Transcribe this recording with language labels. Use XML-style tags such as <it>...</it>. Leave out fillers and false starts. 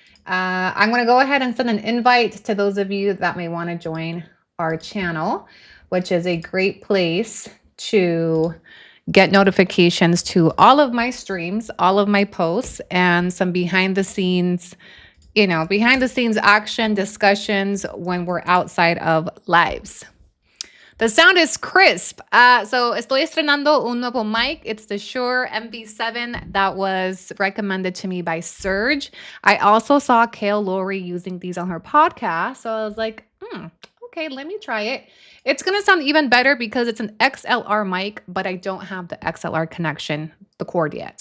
<en>I'm going to go ahead and send an invite to those of you that may want to join our channel, which is a great place to get notifications to all of my streams, all of my posts, and some behind the scenes action discussions when we're outside of lives. The sound is crisp.</en> <es>So estoy estrenando un nuevo mic.</es> <en>It's the Shure MV7 that was recommended to me by Serge. I also saw Kale Lowry using these on her podcast. So I was like, okay, let me try it. It's going to sound even better because it's an XLR mic, but I don't have the XLR connection, the cord yet.</en>